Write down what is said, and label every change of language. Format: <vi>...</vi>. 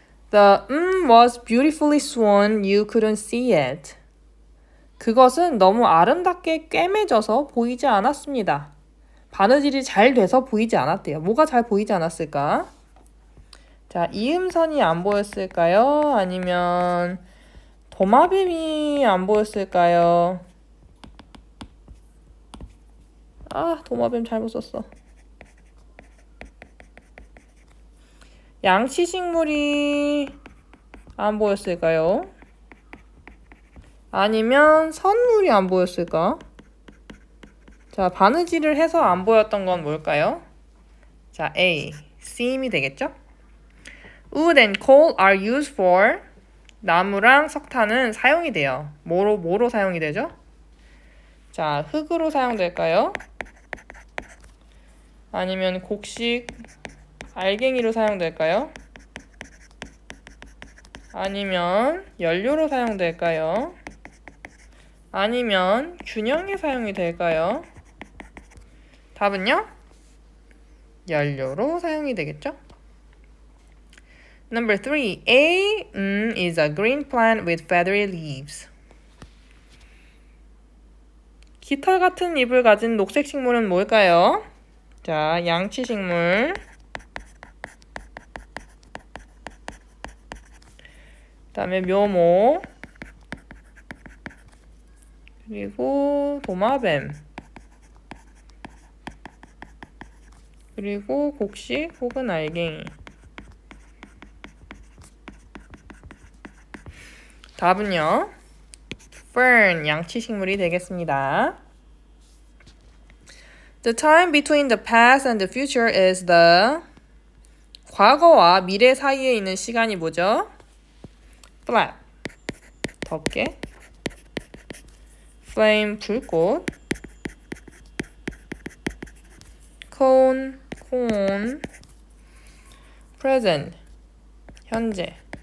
<en>The was beautifully sworn you couldn't see it.</en> <ko>그것은 너무 아름답게 꿰매져서 보이지 않았습니다. 바느질이 잘 돼서 보이지 않았대요. 뭐가 잘 보이지 않았을까? 자, 이음선이 안 보였을까요? 아니면 도마뱀이 안 보였을까요? 아, 도마뱀 잘못 썼어. 양치식물이 안 보였을까요? 아니면 선물이 안 보였을까? 자, 바느질을 해서 안 보였던 건 뭘까요? 자, A, seam이 되겠죠?</ko> <en>Wood and coal are used for.</en> <ko>나무랑 석탄은 사용이 돼요. 뭐로 사용이 되죠? 자, 흙으로 사용될까요? 아니면 곡식, 알갱이로 사용될까요? 아니면 연료로 사용될까요? 아니면 균형에 사용이 될까요? 답은요? 연료로 사용이 되겠죠?</ko> <en>Number 3. A is a green plant with feathery leaves.</en> <ko>깃털 같은 잎을 가진 녹색 식물은 뭘까요? 자, 양치식물. 그다음에 묘목. 그리고 도마뱀. 그리고 곡식 혹은 알갱이. 답은요? fern, 양치식물이 되겠습니다.</ko> <en>The time between the past and the future is the</en> <ko>과거와 미래 사이에 있는 시간이 뭐죠?</ko> <en>flap, 덮개, flame, 불꽃, cone, 콘, present, 현재.</en>